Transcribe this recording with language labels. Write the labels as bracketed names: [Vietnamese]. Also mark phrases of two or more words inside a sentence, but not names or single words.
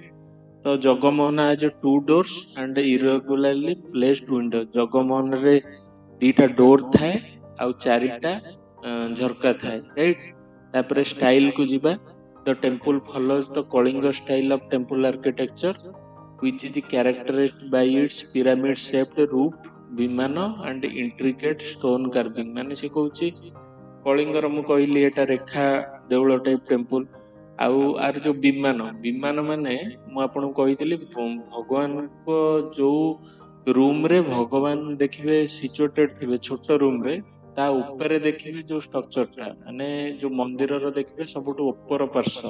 [English] The Jagamohan has two doors and irregularly placed window. [Odia] ଜଗମୋହନରେ ଦିଟା ଡୋର ଥାଏ ଆଉ ଚାରିଟା ଝରକା ଥାଏ, ରାଇଟ୍। ତାପରେ ଷ୍ଟାଇଲ କୁ ଯିବା। [English] The temple follows the Kalinga style of temple architecture which is characterized by its pyramid shaped roof, ବିମାନ and intricate stone carving। [Odia] ମାନେ ସେ କହୁଛି କଳିଙ୍ଗର, ମୁଁ କହିଲି ଏଟା ରେଖା ଦେଉଳ [English] type temple. [Odia] ଆଉ ଆର ଯୋଉ ବିମାନ, ବିମାନ ମାନେ ମୁଁ ଆପଣଙ୍କୁ କହିଥିଲି ଭଗବାନଙ୍କ ଯୋଉ ରୁମରେ ଭଗବାନ ଦେଖିବେ ସିଚୁଏଟେଡ ଥିବେ ଛୋଟ ରୁମରେ, ତା ଉପରେ ଦେଖିବେ ଯୋଉ ଷ୍ଟ୍ରକ୍ଚରଟା, ମାନେ ଯୋଉ ମନ୍ଦିରର ଦେଖିବେ ସବୁଠୁ ଉପର ପାର୍ଶ୍ୱ।